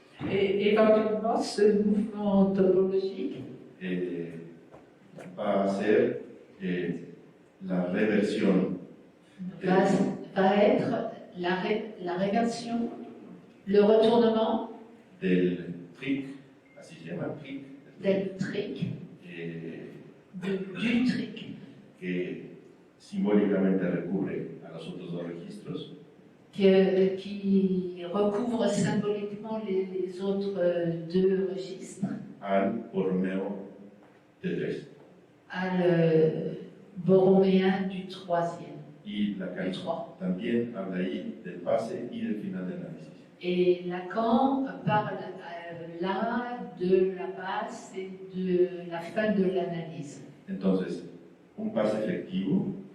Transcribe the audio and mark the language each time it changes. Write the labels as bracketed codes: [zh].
[fr] et éventuellement ce mouvement topologique [es] va a ser la reversión [fr] va être la réversion, le retournement [es] del trick, así se llama, trick, del trick, [fr] du trick, [es] que simbólicamente recubre a los otros dos registros, [fr] qui recouvre symboliquement les autres deux registres, [es] al Borromeo de 3. [fr] Al borroméen du troisième. [es] Y Lacan también habla ahí del pase y del final de análisis. [fr] Et Lacan parle là de la base et de la fin de l'analyse. [es] Entonces, un pase efectivo,